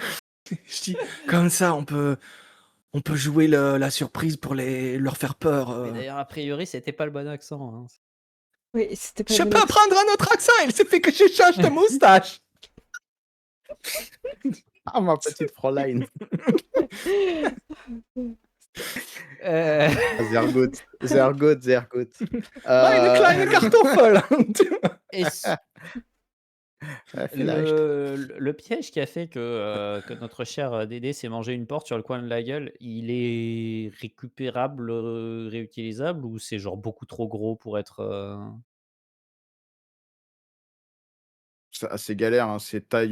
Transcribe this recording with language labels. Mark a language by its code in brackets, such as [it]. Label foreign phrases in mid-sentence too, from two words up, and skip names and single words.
[fr] Je dis comme ça, on peut On peut jouer la surprise pour leur faire peur. Mais d'ailleurs, a priori, c'était pas le bon accent. Hein. Oui, c'était pas Je le peux bon apprendre un autre accent, il suffit que je change de moustache. Ah, ma petite Fräulein. Euh, [de] Sehr gut, sehr gut, sehr gut. Meine kleine Kartoffel. [fr] est-ce- [de] Vielleicht. [fr] le piège qui a fait que notre cher Dédé s'est mangé une porte sur le coin de la gueule, il est récupérable, réutilisable ou c'est genre beaucoup trop gros pour être. C'est assez galère, hein, c'est taille